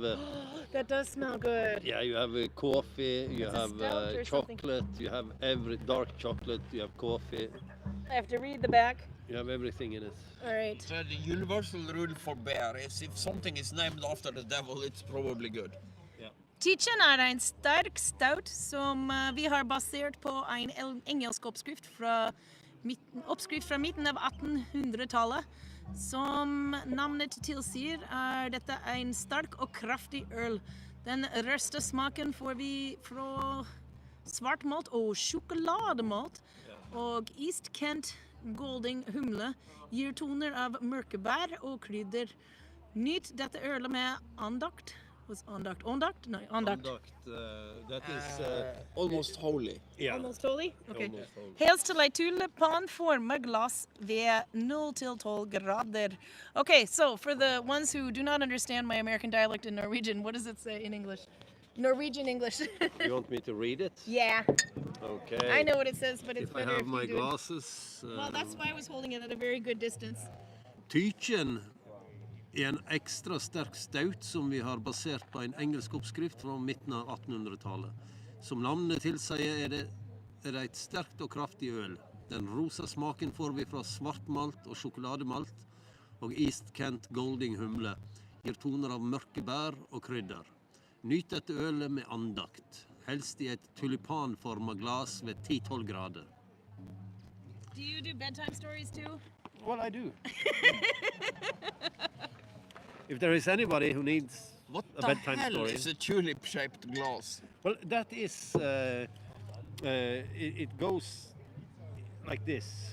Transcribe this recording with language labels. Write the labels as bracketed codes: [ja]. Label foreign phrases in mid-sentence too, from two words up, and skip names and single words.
[en] That does smell good. yeah, you have coffee, you It's a have stout or something. chocolate, you have every dark chocolate, you have coffee, I have to read the back. you have everything in it. All right. So the universal rule for beer is if something is named after the devil, it's probably good. [no] Teachen en sterk stout som vi har basert på en engelsk oppskrift fra midten av 1800-tallet. Som navnet tilsier dette en sterk og kraftig øl. Den røste smaken får vi fra svartmalt og sjokolademalt. Og East Kent Golding humle gir toner av mørkebær og krydder. Nyt dette ølet med andakt. [en] Was andakt? Andakt? No, andakt. That is Almost holy. yeah. Almost holy? Okay. Almost holy. [no] Hels til ei tulipanformet glass ved 0 til 12 grader. [en] Okay, so for the ones who do not understand my American dialect in Norwegian, what does it say in English? Norwegian English. You want me to read it? Yeah, Okay. I know what it says, but it's If I better have if my you do. glasses. Well, that's why I was holding it at a very good distance. [no] Tychen er en ekstra sterk stout som vi har basert på en engelsk oppskrift fra midten av 1800-tallet. Som navnet tilsier er det et sterkt og kraftig øl. Den rosa smaken får vi fra svartmalt og sjokolademalt, og East Kent Golding humle gir toner av mørke bær og krydder. Nyt dette ølet med andakt, helst i et tulipanformet glas ved 10-12 grader. [en] Do you do bedtime stories too? Well, I do. If there is anybody who needs What a the bedtime hell story. is a tulip-shaped glass? Well, that is, it goes like this.